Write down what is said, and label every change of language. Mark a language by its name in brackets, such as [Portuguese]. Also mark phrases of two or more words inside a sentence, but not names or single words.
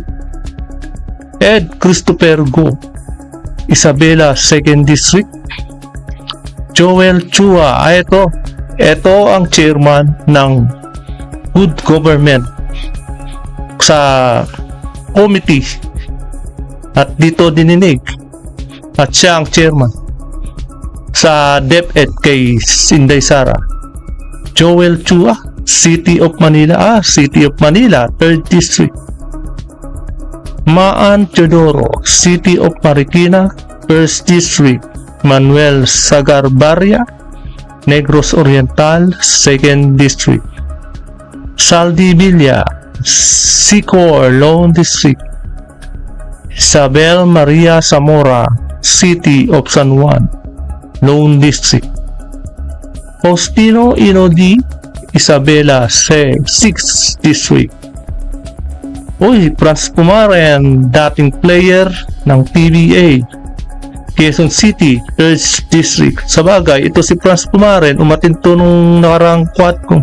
[Filipino] Ed Christopher Go, Isabela, 2nd District. Joel Chua, ito ang chairman ng Good Government sa committee at dito dininig at siya ang chairman sa DepEd kay Inday Sara. Joel Chua, City of Manila, 3rd District. Maan Teodoro, City of Marikina, 1st District. Manuel Sagarbarria, Negros Oriental, 2nd District. Saldi Villa, Sicor, Lone District. Isabel Maria Zamora, City of San Juan, Lone District. Faustino Inodi Isabela, 6th District. Uy, Franz Pumaren, dating player ng PBA, Quezon City, 3rd District. Sabagay, ito si Franz Pumaren, umatin to nung nakarang quad ko.